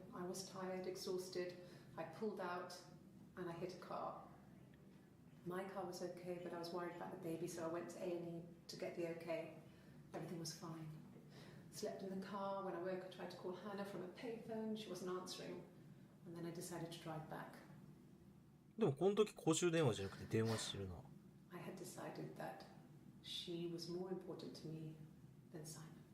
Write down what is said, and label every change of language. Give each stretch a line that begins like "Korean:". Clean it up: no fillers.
English: I was tired, exhausted. I pulled out and I hit a car. My car was okay, but I was worried about the baby, so I went to A&E to get the okay. Everything was fine. Slept in the car. When I woke, I tried to call Hannah from a payphone. She wasn't answering. And then I decided to drive back.
Japanese: でもこの時公衆電話じゃなくて電話してるな。
English: I had decided that she was more important to me than Simon.